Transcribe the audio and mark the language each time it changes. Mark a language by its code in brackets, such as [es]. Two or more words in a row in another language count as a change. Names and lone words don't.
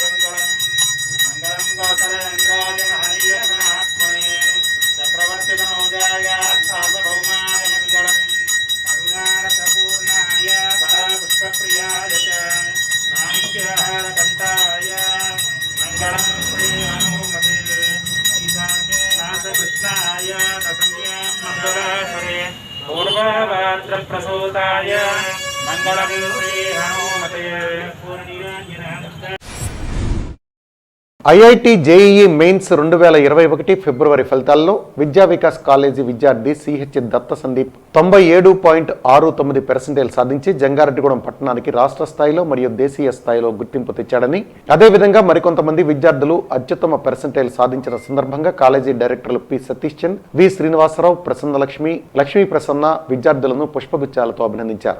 [sa] मंगलम गोसरेन्द्राय महनीयगणात्मने चक्रवर्तितनोजाय सार्वभौमाय मंगलम करुणारसपूर्णाय पुष्पप्रियाय च माणिक्यहारकण्ठाय मंगलम श्री हनुमते कृष्णाय मंगलासरे पूर्वभाद्रप्रसूताय मंगलम श्री हनुमते पूर्णिराञ्जन. [te] ఐఐటి జేఈఈ మెయిన్స్ 2021 ఫిబ్రవరి ఫలితాల్లో విద్యా వికాస్ కాలేజీ విద్యార్థి సిహెచ్ దత్త సందీప్ 97.69% సాధించి జంగారెడ్డిగూడెం పట్టణానికి రాష్ట్ర స్థాయిలో మరియు దేశీయ స్థాయిలో గుర్తింపు తెచ్చాడని, అదేవిధంగా మరికొంతమంది విద్యార్థులు అత్యుత్తమ పెర్సెంటైల్ సాధించిన సందర్భంగా కాలేజీ డైరెక్టర్లు పి సతీష్ చంద్, వి శ్రీనివాసరావు, లక్ష్మీ ప్రసన్న విద్యార్థులను పుష్పగుచ్చాలతో అభినందించారు.